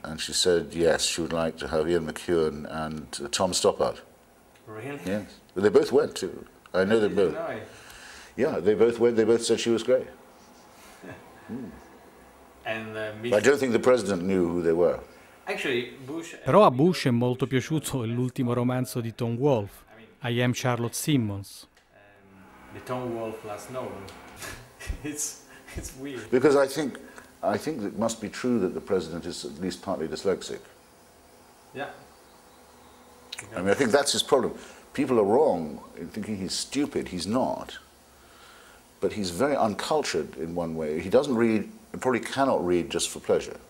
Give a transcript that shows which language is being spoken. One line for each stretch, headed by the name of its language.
English: And she said yes, she would like to have Ian McEwan and Tom Stoppard. Really? Yes. But they both went too. I know they both. Yeah, they both went. They both said she was great. And I don't think the President knew who they were.
Italian: Però a Bush è molto piaciuto l'ultimo romanzo di Tom Wolfe, I Am Charlotte Simmons.
English: The Tom Wolfe last novel. It's weird. Because I think it must be true that the president is at least partly dyslexic. Yeah. I mean, I think that's his problem. People are wrong in thinking he's stupid. He's not. But he's very uncultured in one way. He doesn't read, and probably cannot read just for pleasure.